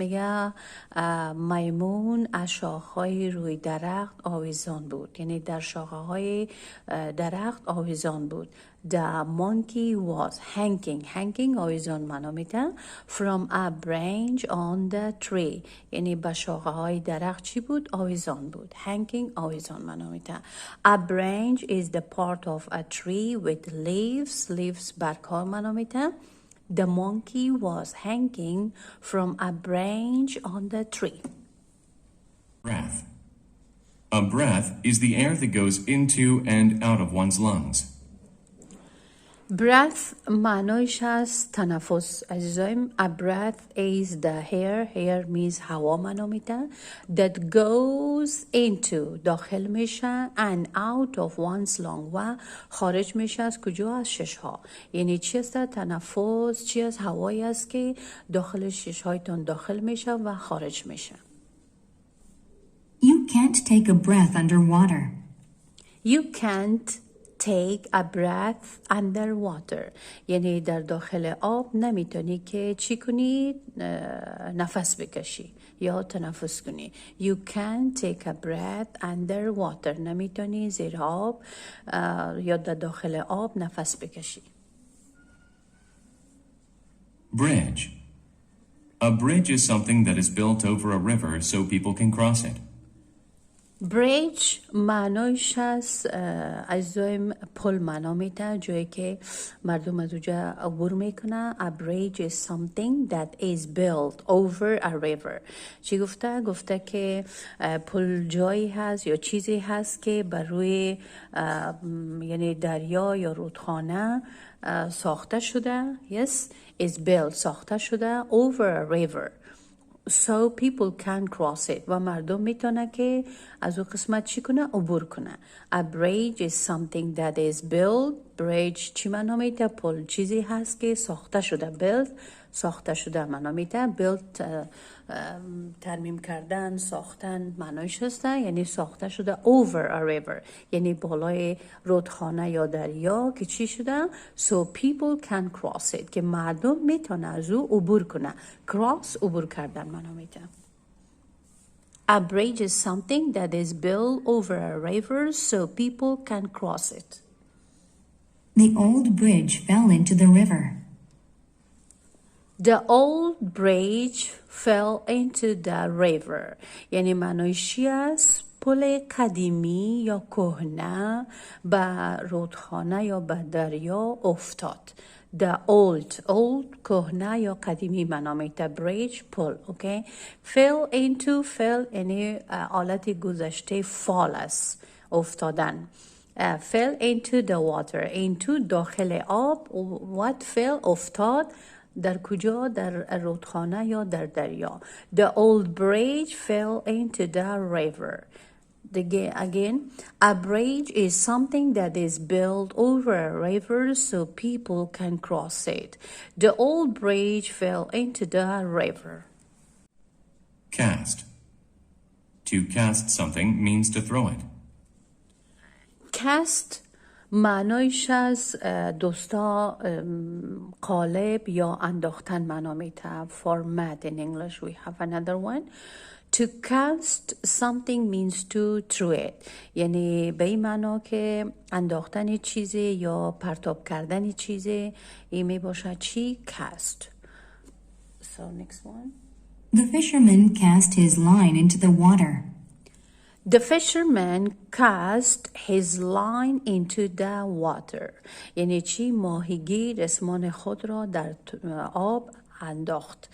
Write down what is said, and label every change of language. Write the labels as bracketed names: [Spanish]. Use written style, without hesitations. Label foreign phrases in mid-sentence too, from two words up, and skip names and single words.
[Persian] میگه میمون از شاخه‌های روی درخت آویزان بود. یعنی در شاخه‌های درخت آویزان بود. [English] The monkey was hanging [Persian] آویزان معنا میده [English] from a branch on the tree. [Persian] یعنی به شاخه‌های درخت چی بود؟ آویزان بود. hanging آویزان معنا میده. [English] A branch is the part of a tree with leaves [Persian] برگ‌ها معنا میده. [English] The monkey was hanging from a branch on the tree. Breath. A breath is the air that goes into and out of one's lungs. [Persian] breath معنایش از تنفس عزیزایم. [English] A breath is the air means [Persian] هوا معنا میده [English] that goes into [Persian] داخل میشه [English] and out of one's lung [Persian] و خارج میشه از کجا؟ از ششها. یعنی چی است تنفس؟ چی از هوایی است که داخل ششهایتون داخل میشه و خارج میشه. [English] You can't take a breath underwater. You can't take a breath underwater. [Persian] یعنی در داخل آب نمیتونی که چی کنی؟ نفس بکشی یا تنفس کنی. [English] You can't take a breath underwater. [Persian] نمیتونی زیر آب یا در داخل آب نفس بکشی. [English] Bridge. A bridge is something that is built over a river so people can cross it. [Persian] بریج معنایش از عزیزایم پل معنا میده، جایی که مردم از اونجا عبور میکنن. [English] A bridge is something that is built over a river. [Persian] چی گفته؟ گفته که پل جایی هست یا چیزی هست که بر روی یعنی دریا یا رودخانه ساخته شده. [English] Yes, is built [Persian] ساخته شده [English] over a river. So people can cross it. [Persian] و مردم میتونه که از اون قسمت چی کنه؟ عبور کنه. [English] A bridge is something that is built. [Persian] bridge چی معنا میده؟ پل چیزی هست که ساخته شده. built ساخته شده معنا میده. built ترمیم کردن، ساختن معنایش هسته. یعنی ساخته شده [English] over a river. [Persian] یعنی بالای رودخانه یا دریا که چی شده؟ [English] So people can cross it. [Persian] که مردم میتونه از او عبور کنه. cross عبور کردن معنا میده. [English] A bridge is something that is built over a river so people can cross it. The old bridge fell into the river. The old bridge fell into the river. [Persian] یعنی معنایش چی است؟ پل قدیمی یا کهنه به رودخانه یا به دریا افتاد. [English] The old [Persian] کهنه یا قدیمی معنا میده. bridge پل. اوکی. [English] fell into [Persian] یعنی حالت گذشته fall است، افتادن. [English] fell into the water. into [Persian] داخل آب. [English] what fell [Persian] افتاد در کجا؟ در رودخانه یا در دریا. [English] The old bridge fell into the river. Again, a bridge is something that is built over a river so people can cross it. The old bridge fell into the river. Cast. To cast something means to throw it. [Persian] Cast معنایش از دوستا قالب یا انداختن معنا میده. [English] format in English we have another one. To cast something means to throw it. [Persian] یعنی به این معنا که انداختن چیزی یا پرتاب کردن چیزی. این می باشد چی؟ cast. [English] So next one. The fisherman cast his line into the water. The fisherman cast his line into the water. [Persian] یعنی چی؟ ماهیگیر رسمان خود را در آب انداخت.